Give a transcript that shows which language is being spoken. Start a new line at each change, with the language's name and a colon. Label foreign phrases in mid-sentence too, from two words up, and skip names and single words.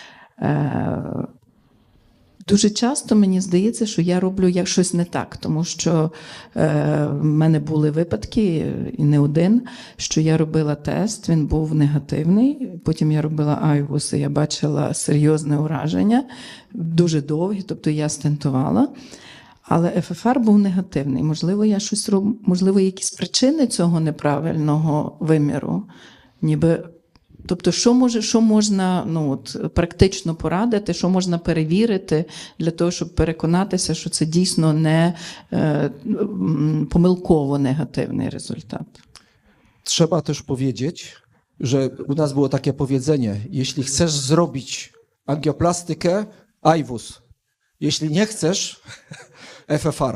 Ukrainian: Дуже часто мені здається, що я роблю щось не так, тому що в мене були випадки, і не один, що я робила тест, він був негативний, потім я робила айвус, і я бачила серйозне ураження, дуже довгі, тобто я стентувала, але FFR був негативний. Можливо, я щось можливо, якісь причини цього неправильного виміру, ніби. Тобто, що можна практично порадити, що можна перевірити для того, щоб переконатися, що це дійсно не
Polish: pomyłkowo negatywny rezultat. Trzeba też powiedzieć, że u nas było takie powiedzenie, jeśli chcesz zrobić angioplastykę, IWUS. Jeśli nie chcesz, FFR.